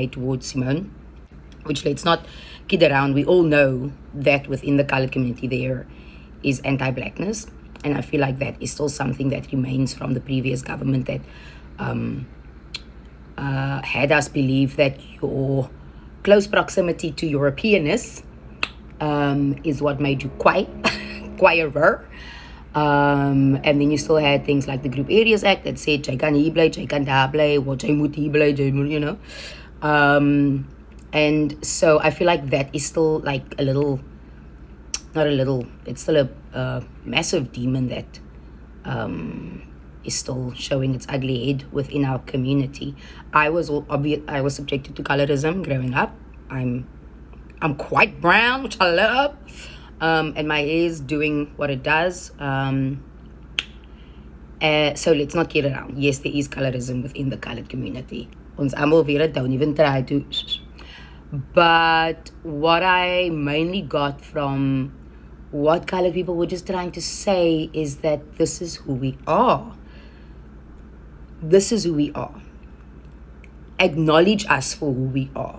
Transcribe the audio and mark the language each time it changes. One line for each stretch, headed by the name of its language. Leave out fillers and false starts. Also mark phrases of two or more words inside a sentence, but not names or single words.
English: made towards Simone, which let's not kid around, we all know that within the colored community there is anti-blackness, and I feel like that is still something that remains from the previous government that had us believe that your close proximity to Europeanness is what made you quierer. And then you still had things like the Group Areas Act that said
Afrikaans: jy kan hier bly, jy kan daar bly,
English: or
Afrikaans: jy moet hier bly,
English: you know. And so I feel like that is still like it's still a massive demon that is still showing its ugly head within our community. I was subjected to colorism growing up. I'm quite brown, which I love. And my hair is doing what it does. So let's not get around. Yes, there is colorism within the colored community.
Afrikaans: Ons almal weer
English: don't even try to. But what I mainly got from what colored people were just trying to say is that this is who we are. This is who we are. Acknowledge us for who we are.